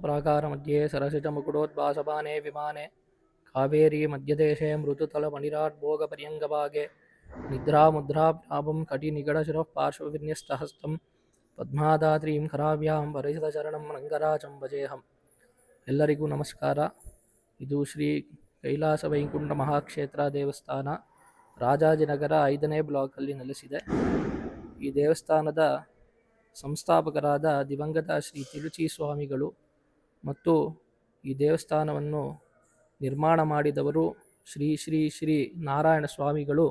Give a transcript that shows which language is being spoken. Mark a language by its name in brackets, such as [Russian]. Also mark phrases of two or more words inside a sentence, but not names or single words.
[Sanskrit] प्राकारमध्ये सरसिजमुकुटोद्भासपाने विमाने कावेरी मध्यदेशे मृदुतलमणिराट् भोगपर्यङ्गभागे निद्रामुद्राभ्यापं कटिनिगडशिरः पार्श्वविन्यस्तहस्तं पद्मादात्रीं कराव्यां परिचितचरणं ರಂಗರಾಜಂ ಭಜೇಹಂ. [Kannada] ಎಲ್ಲರಿಗೂ ನಮಸ್ಕಾರ. ಇದು ಶ್ರೀ ಕೈಲಾಸ ವೈಕುಂಠ ಮಹಾಕ್ಷೇತ್ರ ದೇವಸ್ಥಾನ ರಾಜಾಜಿನಗರ 5ನೇ ಬ್ಲಾಕಲ್ಲಿ ನೆಲೆಸಿದೆ. ಈ ದೇವಸ್ಥಾನದ ಸಂಸ್ಥಾಪಕರಾದ ದಿವಂಗತ ಶ್ರೀ ತಿರುಚಿ ಸ್ವಾಮಿಗಳು ಮತ್ತು ಈ ದೇವಸ್ಥಾನವನ್ನು ನಿರ್ಮಾಣ ಮಾಡಿದವರು ಶ್ರೀ ಶ್ರೀ ಶ್ರೀ ನಾರಾಯಣ ಸ್ವಾಮಿಗಳು.